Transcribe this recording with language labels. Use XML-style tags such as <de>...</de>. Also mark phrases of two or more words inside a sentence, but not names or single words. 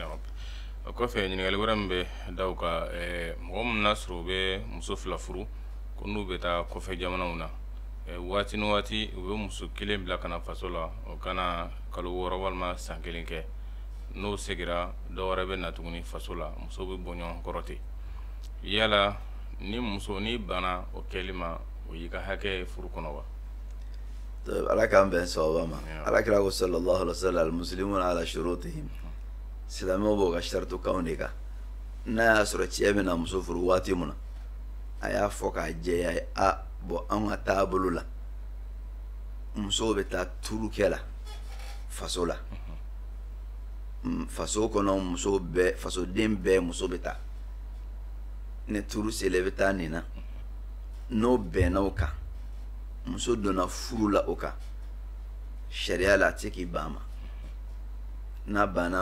<bm>o kɔfɛ ɲininkali wɛrɛ min bɛ da o kan mɔgɔ min n'a sɔrɔ u bɛ muso 2 furu ko n'u bɛ taa kɔfɛ jamanaw na waati ni waati u bɛ muso kelen bila ka na faso la o kana kalo 6 walima san 1 kɛ n'o segira dɔ wɛrɛ bɛ na tuguni faso la muso bɛ bɔ ɲɔgɔn kɔrɔ ten yala ni muso ni bana o kɛli ma o y'i ka hakɛ furu kɔnɔ wa ala k'an bɛn sababa ma alakira ko</bm> <ar>صلى الله عليه وسلم المسلمون على شروطهم</ar> <bm>silamɛw b'o ka shartu kanw de kan n'a y'a sɔrɔ cɛ bɛna muso furu waati mun na a y'a fɔ k'a jɛya ye bon an ka taabolo la musow bɛ taa turukɛ la faso la faso kɔnɔ muso bɛɛ fasoden bɛɛ muso bɛ taa ni turu selen bɛ taa nin na n'o bɛnna o kan muso donna furu la o kan sariya la a tɛ k'i ban ma n'a banna</bm>